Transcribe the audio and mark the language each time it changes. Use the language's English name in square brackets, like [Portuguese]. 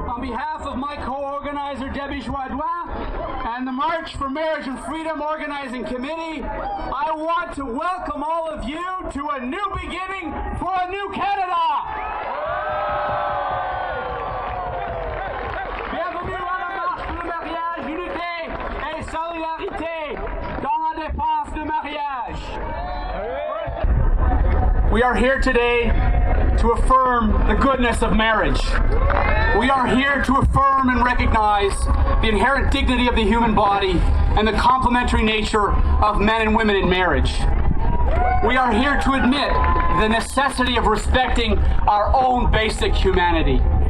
[English] On behalf of my co-organizer, Debbie Joadoin, and the March for Marriage and Freedom Organizing Committee, I want to welcome all of you to a new beginning for a new Canada. [French] Bienvenue à la marche pour le mariage, unité et solidarité dans la défense du mariage. [English] We are here today to affirm the goodness of marriage. We are here to affirm and recognize the inherent dignity of the human body and the complementary nature of men and women in marriage. We are here to admit the necessity of respecting our own basic humanity.